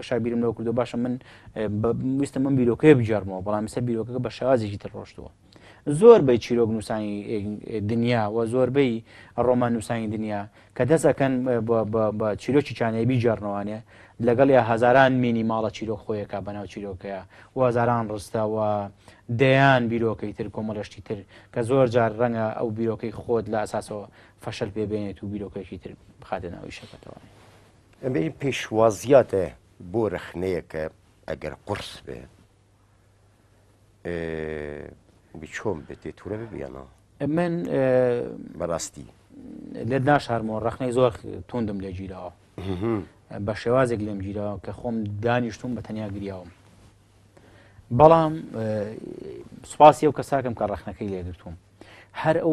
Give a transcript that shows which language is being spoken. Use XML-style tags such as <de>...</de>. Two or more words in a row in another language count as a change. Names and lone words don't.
<ckb>شابیرم لەوە کردو باشە من ویستم من بیرۆکەیە بجێڕمەوە بەڵام سە بیرۆکەکە بە شێوازێکی تر ڕۆشتووە زۆربەی چیرۆک نووسانی دنیا و زۆربەی ڕۆمان نووسانی دنیا کە دەستەکەن بە چیرۆکی چانەیەبی جێڕنەوانێ لەگەڵ یا هەزاران مینی ماڵە چیرۆک خۆیەکە بەناو چیرۆکەیە و هەزاران ڕستەوە دەیان بیرۆکەی تر کۆمەڵەشتی تر کە زۆر جار ڕەنگە ئەو بیرۆکەی خۆت لە ئەساسەوە فەشەل پێبێنێت و بیرۆکێکی تر بخاتە ناوی شەکەتەوە</ckb> <ku>ام بيجي</ku> <ckb>پێشوازیاتە بۆ رەخنەیەکە ئەگەر قرس بێ بچۆم بێتێ تورە ببیانە من بەڕاستی لێت ناشارمەوە ڕەخنەی زۆر توندم لێ گیراوە بە شێوازێک لێم گیرەوە کە خۆم دانیشتوم بە تەنیا گریاوم بەڵام سوپاسی ئەو کەساکەم کە ڕەخنەکەی لێگرتووم هەر ئەو</ckb>